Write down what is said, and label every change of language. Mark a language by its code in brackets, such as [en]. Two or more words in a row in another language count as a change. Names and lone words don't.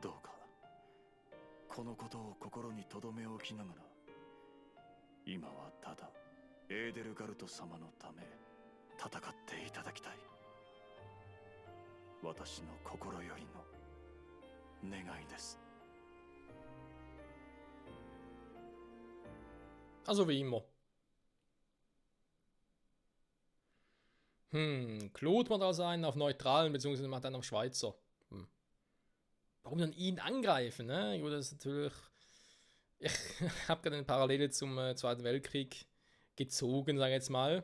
[ja] どうかこのことを心に留め置きながら、今はただエーデルガルト様のため戦っていただきたい。私の心よりの願いです。 [de] Also wie immer. Claude macht also einen auf Neutralen, beziehungsweise macht einen auf Schweizer. Warum dann ihn angreifen, ne? Gut, das ist natürlich... Ich habe gerade eine Parallele zum Zweiten Weltkrieg gezogen, sage ich jetzt mal.